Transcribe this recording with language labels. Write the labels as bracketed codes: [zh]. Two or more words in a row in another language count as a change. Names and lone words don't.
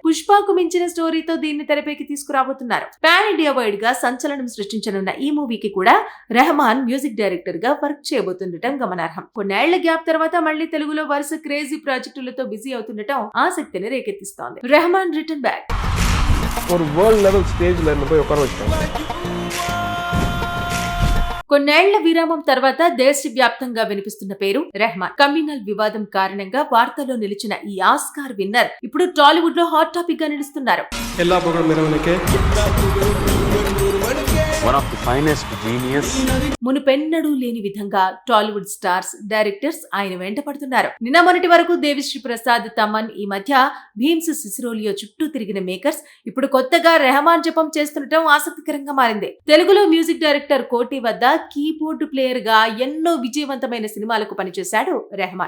[te] పుష్పకు మించిన స్టోరీతో దీన్ని తెరపైకి తీసుకురాబోతున్నారు. [en] pan India wide [te] గా సంచలనం సృష్టించనున్న ఈ మూవీకి కూడా రెహమాన్ [en] music director [te] గా వర్క్ చేయబోతుండటం గమనార్హం. కొన్నేళ్ల గ్యాప్ తర్వాత మళ్లీ తెలుగులో వరుస [en] crazy projects [te] బిజీ అవుతుండటం ఆసక్తిని రేకెత్తిస్తోంది. రెహమాన్ [en] return back. [ta] ஒரு [en] world level stage [ta] என்ன போய் உட்கார வச்சாங்க. [te] కొన్నేళ్ల విరామం తర్వాత దేశవ్యాప్తంగా వినిపిస్తున్న పేరు రెహమాన్. కమ్యూనల్ వివాదం కారణంగా వార్తల్లో నిలిచిన ఈ [en] Oscar winner [te] ఇప్పుడు టాలీవుడ్ లో [en] hot topic [te] గా నిలుస్తున్నారు. [ta] எல்லா புகழும் இறைவனுக்கே. [en] one of the finest genius. [te] మునుపెన్నడూ లేని విధంగా [en] Tollywood stars, directors [te] ఆయన వెంట పడుతున్నారు. నిన్న మొన్నటి వరకు దేవిశ్రీ ప్రసాద్, తమన్, ఈ మధ్య భీమ్స్ సిసిరోలియో చుట్టూ తిరిగిన మేకర్స్ ఇప్పుడు కొత్తగా రెహమాన్ జపం చేస్తుండటం ఆసక్తికరంగా మారింది. తెలుగులో [en] music director [te] కోటి వద్ద [en] keyboard player [te] గా ఎన్నో విజయవంతమైన సినిమాలకు పనిచేశాడు రెహమాన్.